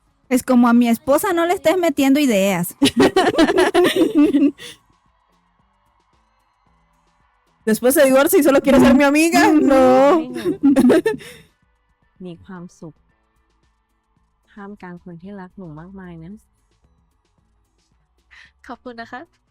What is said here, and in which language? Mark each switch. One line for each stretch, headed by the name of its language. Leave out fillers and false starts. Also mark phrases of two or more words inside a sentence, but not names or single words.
Spanish: Es como a mi esposa no le estés metiendo ideas. Después se divorcia y solo quiere ser mi amiga.
Thai: ให้
Spanish: No.
Thai: หนูมีความสุขท่ามกลางคนที่รักหนูมากมายนะ ขอบคุณนะคะ